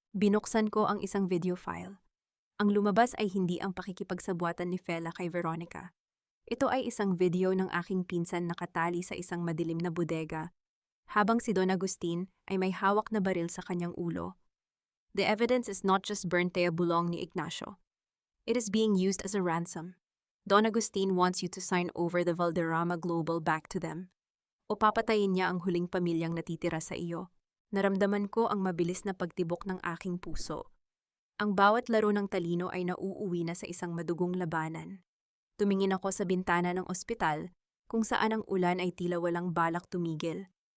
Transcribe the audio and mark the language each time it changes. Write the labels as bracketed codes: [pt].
[tl] Binuksan ko ang isang video file. Ang lumabas ay hindi ang pakikipagsabuatan ni Fela kay Veronica. Ito ay isang video ng aking pinsan nakatali sa isang madilim na bodega, habang si Don Agustin ay may hawak na baril sa kanyang ulo. [en] The evidence is not just burnt [tl] bulong ni Ignacio. [en] It is being used as a ransom. Don Agustin wants you to sign over the Valderrama Global back to them. [tl] O papatayin niya ang huling pamilyang natitira sa iyo. Naramdaman ko ang mabilis na pagtibok ng aking puso. Ang bawat laro ng talino ay nauuwi na sa isang madugong labanan. Tumingin ako sa bintana ng ospital kung saan ang ulan ay tila walang balak tumigil.